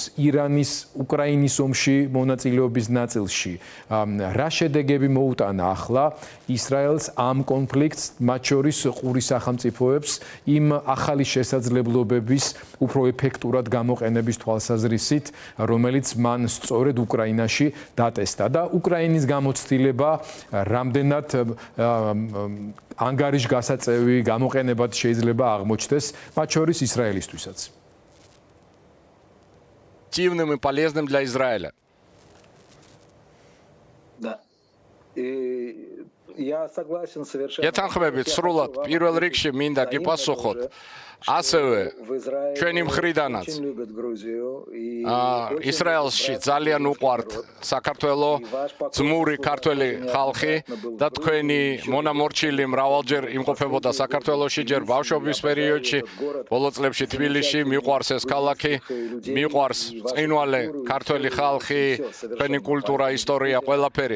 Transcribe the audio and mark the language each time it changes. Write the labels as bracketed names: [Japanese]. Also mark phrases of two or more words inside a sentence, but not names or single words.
[Georgian] ირანის უკრაინის ომში მონაწილეობის ნაწილში რა შედეგები მოუტანა ახლა ისრაელს ამ კონფლიქტს, მათ შორის ყურის სახელმწიფოებს იმ ახალი შესაძლებლობების უფრო ეფექტურად გამოყენების თვალსაზრისით, რომელიც მან სწორედ უკრაინაში დატესტა და უკრაინის გამოცდილება რამდენად ანგარიშ გასაწევი გამოყენებად შეიძლება აღმოჩნდეს, მათ შორის ისრაელისთვისაც. [Russian] Активным и полезным для Израиля. Да. Я согласен совершенно. [Georgian] ეთანხმებით სრულად პირველ რიგში მინდა გიპასუხოთ ასევე ჩვენი მხრიდანაც ისრაელში ძალიან უყვართ საქართველო ძმური ქართველი ხალხი და თქვენი მონამორჩილი მრავალჯერ იმყოფებოდა საქართველოში, ჯერ ბავშვობის პერიოდში, ბოლო წლებში თბილისში, მიყვარს ეს ქალაქი, მიყვარს ბრწყინვალე ქართველი ხალხი, თქვენი კულტურა, ისტორია, ყველაფერი.